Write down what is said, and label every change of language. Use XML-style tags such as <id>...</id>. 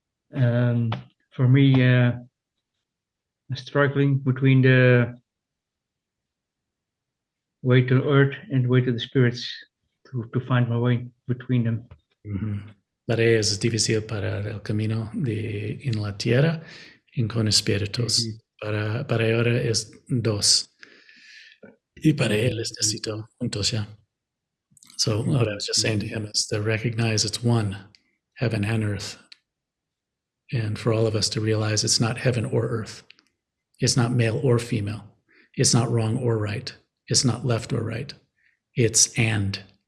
<en>For me, struggling between the way to earth and way to the spirits, to find my way between them.</en> <es>Para ella es difícil para el camino en la tierra y con espíritus. Para ella es dos. Y para él es necesito juntos ya.</es> <en>So what I was just saying to him is to recognize it's one, heaven and earth. And for all of us to realize it's not heaven or earth. It's not male or female. It's not wrong or right. It's not left or right. It's and.</en>